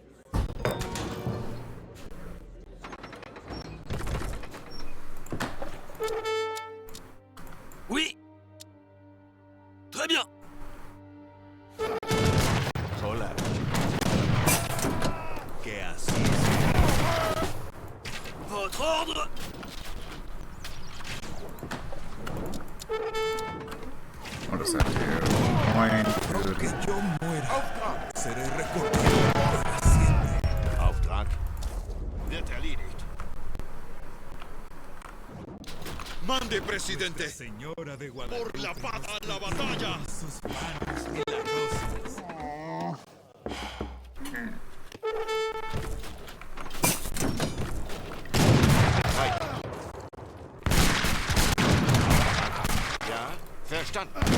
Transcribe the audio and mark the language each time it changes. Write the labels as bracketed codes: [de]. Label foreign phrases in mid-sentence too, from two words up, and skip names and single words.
[fr] Oui. Très bien. [es] Hola. ¿Qué haces? [fr] Votre ordre. [en] What does that do? Point, food. [es] Aunque yo muera, seré recordado para siempre. [de] Auftrag wird erledigt. [es] Mande, presidente. Señora de Por la paz a la batalla. Sus manos milagrosas. [de] Ja, verstanden.